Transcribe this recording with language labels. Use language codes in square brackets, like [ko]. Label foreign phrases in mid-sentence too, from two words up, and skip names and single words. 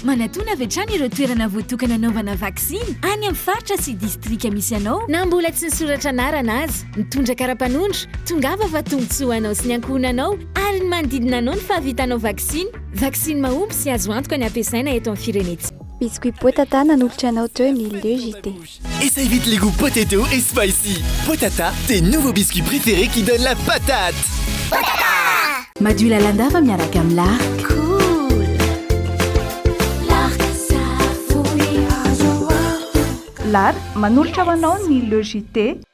[mg] Manatona avy hatrany ireo toerana voatokana anaovana vaksiny any amin'ny faritra sy distrika misy anao. Na mbola tsy nisoratra anarana azy, mitondra kara-panondro, tongava va tombotsoa anao sy ny ankohonanao ary ny manodidina anao ny fahavitanao vaksiny. Vaksiny mahomby sy azo antoka ny ampiasaina eto amin'ny firenetsika. Biscuit Potata nanolotra anao teo ny le JT. [fr] Essaye vite les goûts potato et spicy. Potata, tes nouveaux biscuits préférés qui donnent la patate. Potata! [mg] Maduo lalandava miaraka amin'ny lard. [en] Cool. Lard [mg] Lard manolotra ho anao ny le JT